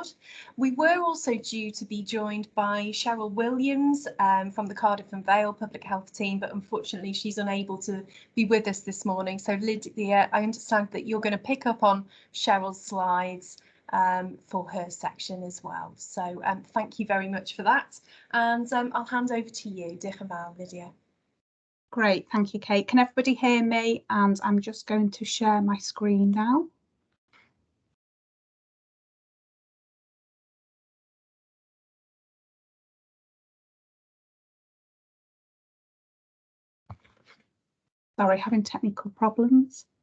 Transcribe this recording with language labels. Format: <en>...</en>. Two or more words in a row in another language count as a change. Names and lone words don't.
<en>We were also due to be joined by Cheryl Williams from the Cardiff and Vale Public Health team, but unfortunately she's unable to be with us this morning. So Lydia, I understand that you're going to pick up on Cheryl's slides for her section as well. So thank you very much for that, and I'll hand over to you.</en> <cy>Diolch yn fawr, Lydia.</cy> <en>Great, thank you, Kate. Can everybody hear me? And I'm just going to share my screen now. Sorry, having technical problems.</en>